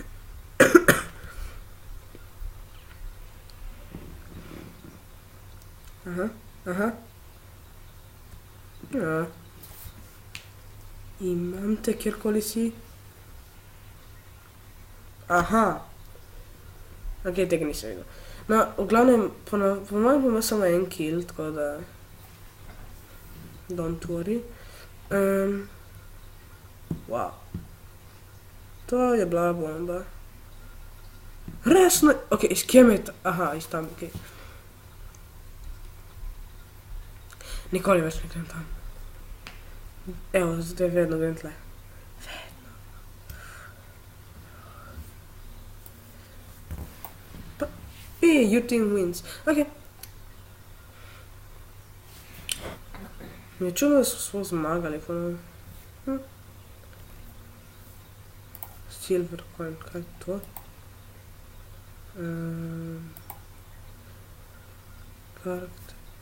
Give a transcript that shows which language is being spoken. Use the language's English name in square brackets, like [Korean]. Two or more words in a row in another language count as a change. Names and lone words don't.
[Slovenian] Aha. Ja. Imam te, kjerkoli si. Aha. Okej, tega nisem videl. No, v glavnem, po mojem bom samo en kill, tako da... [English] Don't worry. Wow. [Slovenian] To je bila bomba. Resno? Okej, iz kje me je ta... Aha, iz tam, okej. Nikoli več ne grem tam. Evo, zdaj vedno grem tle. Vedno. Pa... [English] your team wins. [Slovenian] Okej. Mi je čudno, da smo zmagali, ponovno. [English] Silver coin, [Slovenian] kaj je to? Karakter.